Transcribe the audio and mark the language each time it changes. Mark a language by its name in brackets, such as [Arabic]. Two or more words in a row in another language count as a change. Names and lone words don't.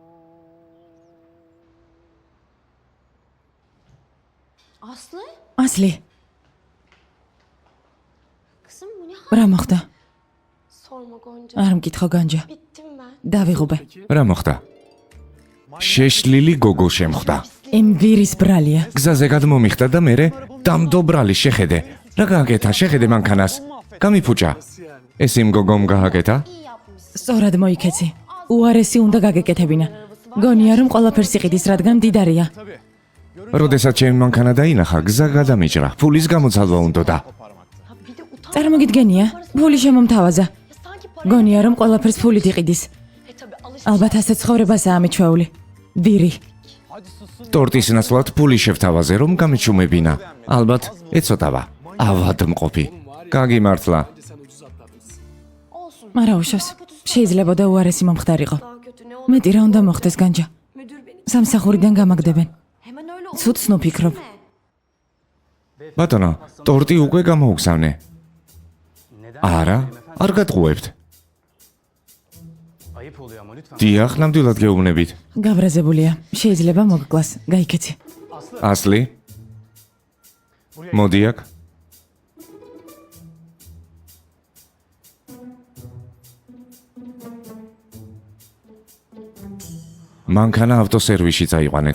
[Georgian] Aslı? ასლი, [Turkish] Kızım bu ne hal? [Georgian] რა მოხდა? [Turkish] Sorma Gonca. [Georgian] არ მკითხო განჯა. [Turkish] Bittim ben. [Georgian] დავიღუბე. რა მოხდა? შეშლილი გოგო შემხვდა. იმ ვირის ბრალია. გზაზე გადმომიხდა და მე დამდობრალი შეხედე. რა გააკეთა? შეხედე მანქანას. გამიფუჭა. ეს იმ გოგომ გააკეთა? [Turkish] İyi yapmışsın. [Georgian] სწორად მოიქეცი. უარესი უნდა გაგეკეთებინა. გონია რომ ყველაფერს იყიდის, რადგან მდიდარია. როდესაც ჩემი მანქანა დაინახა, გზა გადამიჭრა. ფულის გამოცალვა უნდოდა. [Turkish] Ha bir de utan. [Georgian] წარმოგიდგენია? ფული შემომთავაზა. [Turkish] Ya sanki para. [Georgian] გონია რომ ყველაფერს ფულით იყიდის. [Turkish] Tabii alışveriş. [Georgian] ალბათ ასე ცხოვრებასაა მიჩვეული. ვირი. ტორტის ნაცვლად ფული შევთავაზე, რომ გამიჩუმებინა. ალბათ ეცოტავა. ავადმყოფი. გაგიმართლა. [Turkish] sen ucuz atlattın. [Georgian] Olsun. მარა უშავს. შეიძლებოდა უარესი მომხდარიყო. [Turkish] Daha kötü ne olur? [Georgian] მეტი რა უნდა მოხდეს განჯა. [Turkish] Müdür beni [Georgian] სამსახურიდან გამაგდებენ. [Turkish] Hemen öyle olur. [Georgian] ცუდს ნუფიქრობ. ბატონო, ტორტი უკვე გამოუგზავნე. არა, არ გატყუებთ. [Turkish] Ayıp oluyor ama lütfen. [Georgian] დიახ, ნამდვილად გეუბნებით. გაბრაზებულია. შეიძლება მოგკლას. გაიქეცი. ასლი? მოდი აქ. მანქანა ავტოსერვისში წაიყვანეთ.